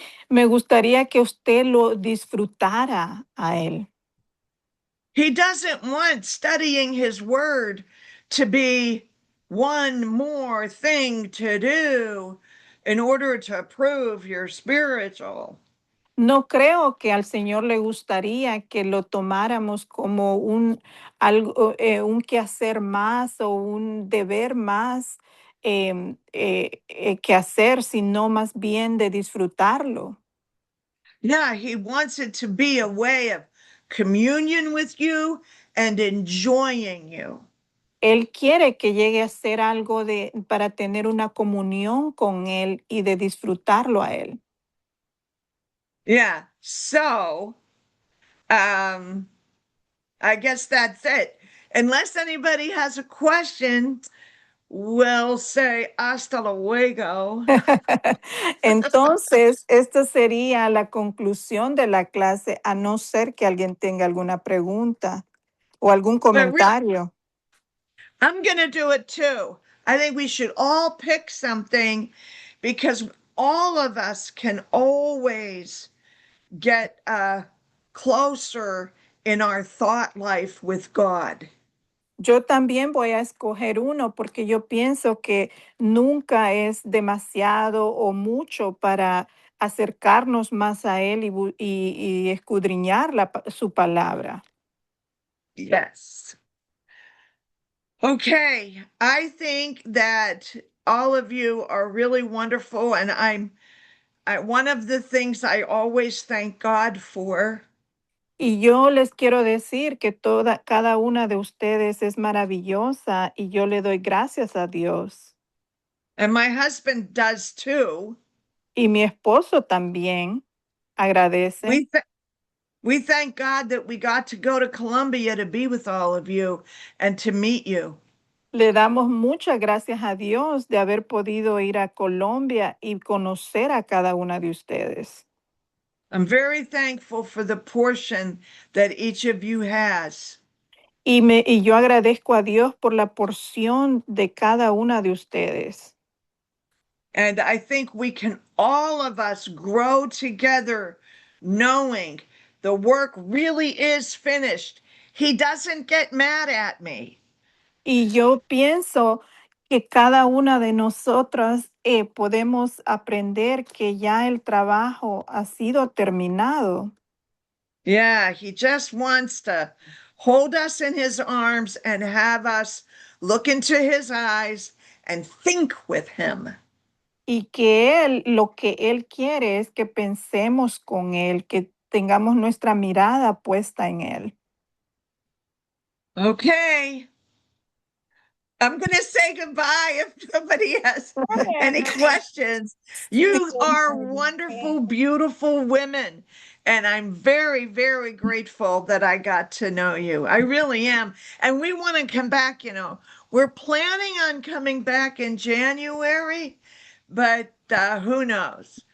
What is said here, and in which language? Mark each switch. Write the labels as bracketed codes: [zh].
[es] me gustaría que usted lo disfrutara a él. [en] He doesn't want studying his word to be one more thing to do in order to prove you're spiritual. [es] No creo que al Señor le gustaría que lo tomáramos como un quehacer más o un deber más que hacer, sino más bien de disfrutarlo. [en] Yeah, he wants it to be a way of communion with you and enjoying you. [es] Él quiere que llegue a ser algo para tener una comunión con Él y de disfrutarlo a Él. [en] Yeah, so I guess that's it. Unless anybody has a question, we'll say [es] hasta luego. Entonces, esta sería la conclusión de la clase, a no ser que alguien tenga alguna pregunta o algún comentario. [en] I'm going to do it too. I think we should all pick something because all of us can always get closer in our thought life with God. [es] Yo también voy a escoger uno porque yo pienso que nunca es demasiado o mucho para acercarnos más a Él y escudriñar su palabra. [en] Yes. Okay, I think that all of you are really wonderful, and one of the things I always thank God for [es] Y yo les quiero decir que cada una de ustedes es maravillosa y yo le doy gracias a Dios. [en] and my husband does too. [es] Y mi esposo también agradece. [en] We thank God that we got to go to Colombia to be with all of you and to meet you. [es] Le damos muchas gracias a Dios de haber podido ir a Colombia y conocer a cada una de ustedes. [en] I'm very thankful for the portion that each of you has. [es] Y yo agradezco a Dios por la porción de cada una de ustedes. [en] And I think we can, all of us, grow together knowing the work really is finished. He doesn't get mad at me. [es] Y yo pienso que cada una de nosotras podemos aprender que ya el trabajo ha sido terminado. [en] Yeah, he just wants to hold us in his arms and have us look into his eyes and think with him. [es] Y que lo que Él quiere es que pensemos con Él, que tengamos nuestra mirada puesta en Él. [en] Okay. I'm going to say goodbye if nobody has any questions. You are wonderful, beautiful women. And I'm very, very grateful that I got to know you. I really am. And we want to come back, we're planning on coming back in January, but who knows?